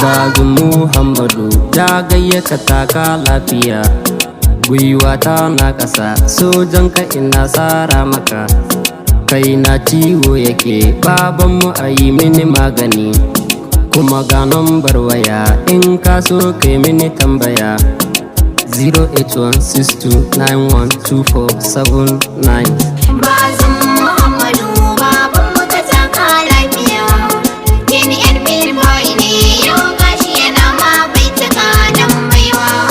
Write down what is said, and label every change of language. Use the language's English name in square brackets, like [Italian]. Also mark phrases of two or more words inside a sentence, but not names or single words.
[Hausa] Bazum Muhammadu, ya gayyata Taka lafiya, gwiwa ta na ƙasa, sojan ka ina sara maka. Kai na ciwo yake, babanmu a yi mini magani. Kuma ga nambar waya, in ka so kai mini tambaya. [English] Zero eight one six two nine one two four seven nine. [Hausa] Bazum Muhammadu, babanmu ka taka lafiya. Jin yan billboy ne, yau gashi yana ma baituka dan baiwa.